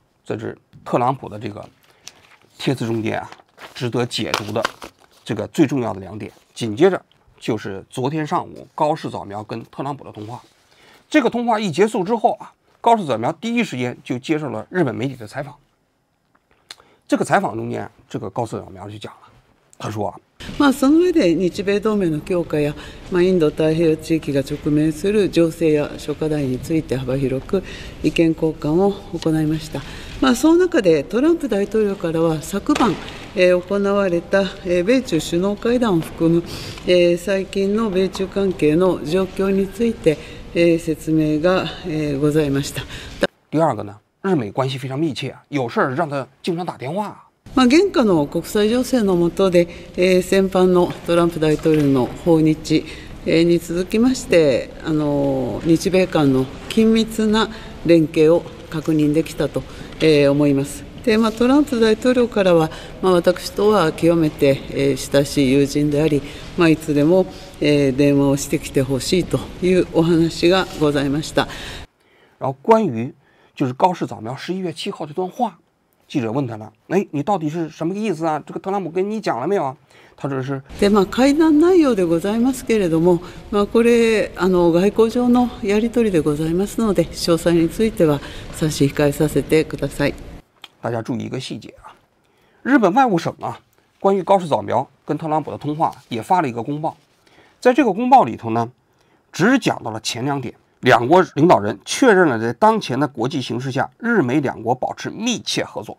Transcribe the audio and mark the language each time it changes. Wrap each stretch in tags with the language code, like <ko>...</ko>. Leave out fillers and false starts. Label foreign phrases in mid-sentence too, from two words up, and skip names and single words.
<zh>这是特朗普的这个帖子中间啊，值得解读的这个最重要的2点。紧接着就是昨天上午高市早苗跟特朗普的通话。这个通话一结束之后啊，高市早苗第一時間就接受了日本媒体的采访。这个采访中间，这个高市早苗就讲了，他说啊，</zh> <ja>その上で日米同盟の強化や、インド太平洋地域が直面する情勢や諸課題について幅広く意見交換を行いました。その中でトランプ大統領からは昨晩、行われた、米中首脳会談を含む、最近の米中関係の状況について、説明が、ございました。</ja> <zh>第二个呢，日美关系非常密切啊，有事让他经常打电话。</zh> <ja>現下の国際情勢の下で、先般のトランプ大統領の訪日、に続きまして、日米間の緊密な連携を確認できたと、思います。でトランプ大統領からは、私とは極めて、親しい友人であり、いつでも、電話をしてきてほしいというお話がございました。</ja> <zh>然后关于就是高市早苗11月7号这段话，记者问他呢，你到底是什么意思啊？这个特朗普跟你讲了没有啊？他说是。</zh> <ja>で会談内容でございますけれども、これ外交上のやり取りでございますので、詳細については差し控えさせてください。</ja> <zh>大家注意一个细节啊，日本外务省啊，关于高市早苗跟特朗普的通话也发了一个公报，在这个公报里头呢，只讲到了前2点。两国领导人确认了在当前的国际形势下，日美两国保持密切合作。</zh>